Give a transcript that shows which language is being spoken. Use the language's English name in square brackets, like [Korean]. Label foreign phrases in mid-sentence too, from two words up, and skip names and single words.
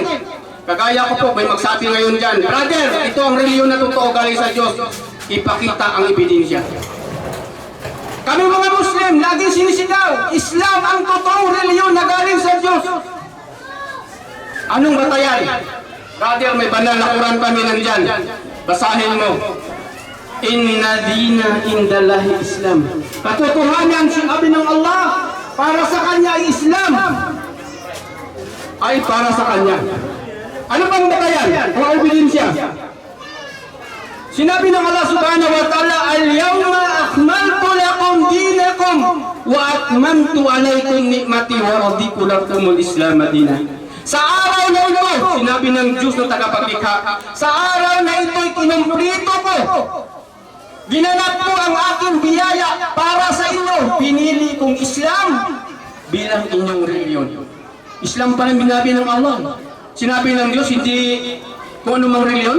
[Filipino] Kagaya ko po, may magsabi ngayon dyan, brother, ito ang reliyon na totoo galing sa Diyos. Ipakita ang ebidensya. Kami mga Muslim, laging sinisigaw, Islam ang totoong reliyon na galing sa Diyos. Anong batayan? Brother, may banal na Quran kami nandyan. Basahin mo. [Arabic] إن الدين عند الله الإسلام. [Filipino] Katotohanan sinabi ng Allah, para sa Kanya ay Islam. Ay para sa Kanya. Ano bang batayan? O ebidensya? Sinabi ng [Arabic] Allah سبحانه وتعالى اليوم أكملت لكم دينكم وأتممت عليكم نعمتي ورضيت لكم الإسلام دينا. [Filipino] Sa araw na ito, sinabi ng Diyos na tagapaglikha, sa araw na ito'y kinumplito ko. Ginanap ko ang aking biyaya para sa inyo. Pinili kong Islam bilang inyong reliyon. Islam pa lang binabi ng Allah. Sinabi ng Diyos, hindi kung anumang reliyon.